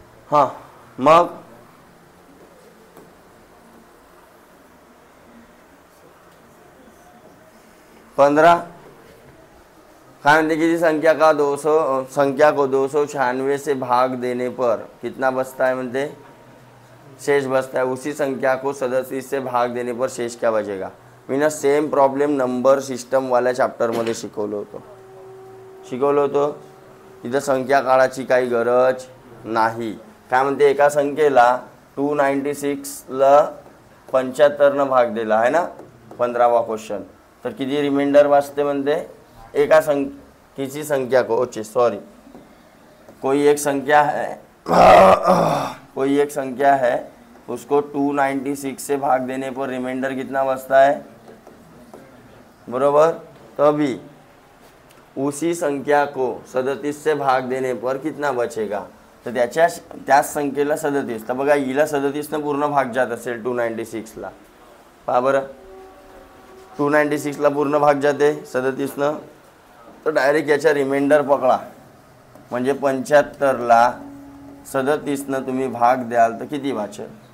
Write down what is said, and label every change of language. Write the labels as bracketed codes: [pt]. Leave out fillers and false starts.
[mr] हां मग पंद्रह काय म्हणते, [hi] किसी संख्या का 200 संख्या को 296 से भाग देने पर कितना बचता है, म्हणते शेष बचता है. उसी संख्या को 37 से भाग देने पर शेष क्या बचेगा. [mr] मी सेम प्रॉब्लेम नंबर सिस्टम वाल्या चॅप्टर मध्ये शिकवलं होतं. तिथं संख्या काढायची काही गरज नाही. काय म्हणते, एका संख्येला 296 ला 75 न भाग दिला आहे ना, 15वा क्वेश्चन, तर किती रिमाइंडर वाचते म्हणते. [hi] एका किसी संख्या को कोई एक संख्या है उसको 296 से भाग देने पर रिमाइंडर कितना बचता है, बरोबर. तभी उसी संख्या को 37 से भाग देने पर कितना बचेगा, [mr] तर त्याच संख्येला 37, तर बघा हिला 37 न पूर्ण भाग जात असेल 296 ला, पहा बरं 296 ला पूर्ण भाग जाते 37 न, तर डायरेक्ट याच्या रिमाइंडर पकडा, म्हणजे 75 ला 37 न तुम्ही भाग द्याल तर किती वाचेल.